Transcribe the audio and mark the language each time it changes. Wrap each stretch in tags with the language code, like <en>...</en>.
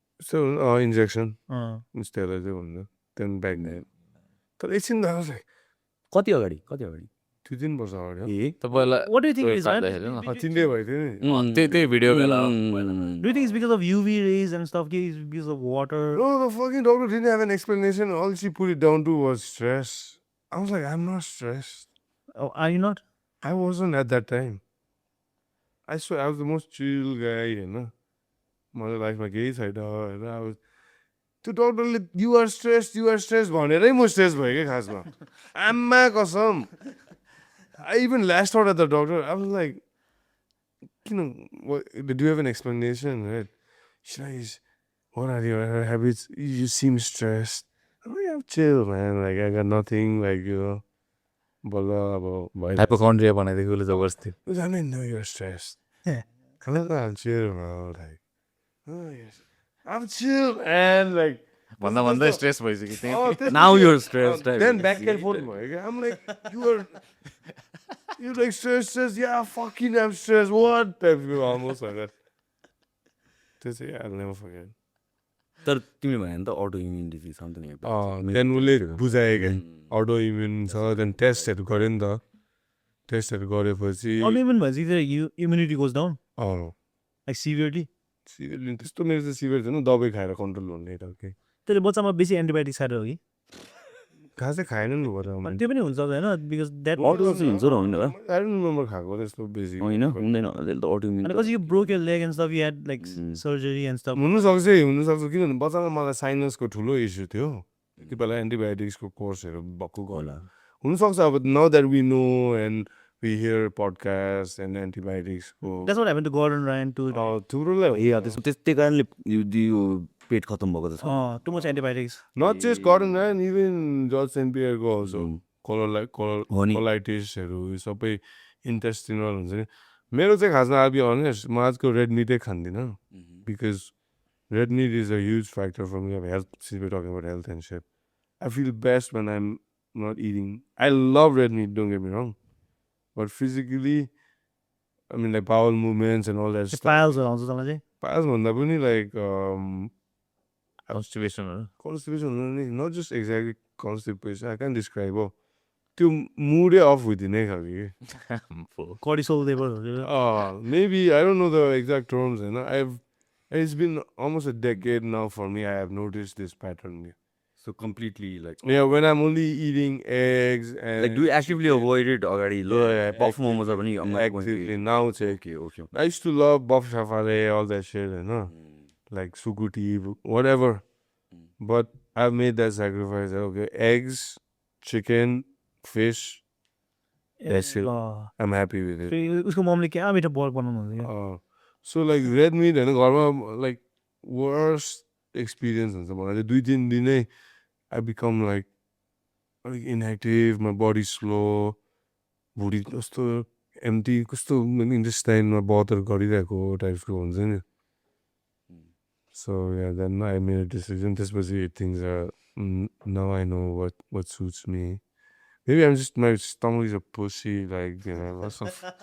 <ne>So injection steroid चाहिँ भन्नु त्यहाँदेखि ब्याक तर एकछिन कति अगाडि 2-3 वर्ष अगाडि ए तपाईँलाई</ne> <en>What do you think it is, man?</en> <ne>चिन्दै भएको थियो नि त्यही भिडियो बेला</ne> <en>Do you think it's because of UV rays and stuff? It's because of water? No, the fucking doctor didn't have an explanation. All she put it down to was stress. I was like, I'm not stressed. Oh, are you not? I wasn't at that time. I swear, I was the most chill guy, you know. My life, my gay side, and I was. The doctor, you are stressed.</en> <ne>भनेरै म stressed भयो क्या खासमा आम्मा कसम</ne> <en>I even lashed out at the doctor. I was like, do you have an explanation, right? She's like, what are your habits? You seem stressed. I'm like, I'm chill, man. Like, I got nothing, like, you know.</en> <ne>हाइपोकन्ड्रिया बनाइदिएको उसले जबरजस्ती</ne> <en>I didn't know you're stressed. I'm like, I'm chill, man. Like, oh, yes. I'm chill, man. Like,</en> <ne>भन्दा stress भइसक्यो</ne> <en>Now your stress then back and forth. I'm like, you're like stressed. Yeah, fucking I'm stressed. What? Almost like that. That's it. I'll never forget.</en> <ne>तर तिमीले भने नि त auto immune disease something then उसले बुझायो क्या auto immune छ then टेस्टहरू गऱ्यो नि त टेस्टहरू गरेपछि</ne> <en>Autoimmune means either immunity goes down, like severely.</en> <ne>त्यस्तो मेरो चाहिँ सिभियर थिएन दबाई खाएर कन्ट्रोल हुने खालके त्यसले बच्चामा बेसी एन्टिबायोटिक खाएर हो कि खासै खाएन नि अनि त्यो पनि हुन्छ होइन</ne> <en>because that</en> <ne>अटो चाहिँ हुन्छ र होइन</ne> <en>I don't remember</en> <ne>खाएको त्यस्तो बेसी होइन हुँदैन त्यसले त auto immune</ne> <en>And because you broke your leg and stuff, you had like surgery and stuff.</en> <ne>हुनसक्छ किनभने बच्चामा मलाई साइनसको ठुलो इस्यु थियो त्यति बेला एन्टिबायोटिक्सको कोर्सहरू भएको होला हुनसक्छ अब</ne> <en>now that we know and we hear podcast</en> <ne>and एन्टिबायोटिक्सको</ne> <en>That's what happened to Gordon Ryan too.</en> <ne>थुप्रोलाई त्यही कारणले यो पेट खतम भएको छ</ne> <en>Too much antibiotics. Not just गरन Ryan even George Saint पियरको also कोलाइटिसहरू</en> <ne>सबै इन्टेस्टिनल हुन्छ नि मेरो चाहिँ खासमा अब अनेस्ट म आजको red मिटै खान्दिनँ</ne> <en>because red meat is a huge factor for me अब health since we talking about health and सेप I feel best when I am not eating I love red meat don't get me wrong but physically I mean like bowel movements and all that Piles around the</en> <ne>pass भन्दा पनि like</ne> <en>constipation constipation नि not just exactly constipation I can describe</en> <ne>हो त्यो मुडै of हुँदिनै खालको</ne> <en>cortisol level. maybe I don't know the exact terms it's been almost a decade now for me. I have noticed this pattern. So completely like When I'm only eating eggs and like do you actively avoid it already? Buff momos are पनि actively now it's okay. I used to love buff safari, all that shit, you know, like sukuti, whatever. But I've made that sacrifice. Okay, eggs, chicken, fish. That's it. I'm happy with it.</en> <ne>उसको मम्मीले क्या मिठो बल बनाउनु हुन्छ</ne> <en>So like red meat and</en> <ne>घरमा</ne> <en>like worst experience</en> <ne>हुन्छ मलाई 2-3 दिनै</ne> <en>I become like inactive, my body's slow,</en> <ne>भुँडी जस्तो एम्टी कस्तो इन्टेस्टाइनमा बदर गरिरहेको टाइपको हुन्छ नि</ne> <en>so yeah then I made a decision</en> <ne>त्यसपछि</ne> <en>things are now I know what suits me maybe I'm just my stomach is a pussy like you know lots of</en>